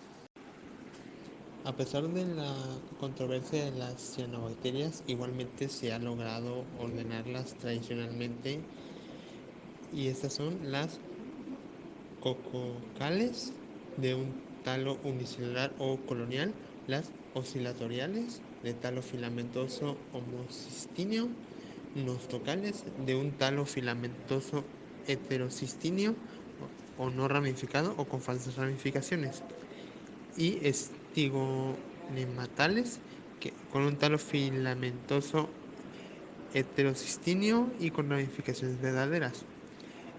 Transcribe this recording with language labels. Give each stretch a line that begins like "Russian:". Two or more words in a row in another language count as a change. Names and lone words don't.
Spanish: A pesar de la controversia de las cianobacterias, igualmente se ha logrado ordenarlas tradicionalmente, y estas son las cococales de un talo unicelular o colonial, las oscilatoriales de talo filamentoso homocistinio, nostocales de un talo filamentoso heterocistinio o no ramificado o con falsas ramificaciones, y estigonematales con un talo filamentoso heterocistinio y con ramificaciones verdaderas.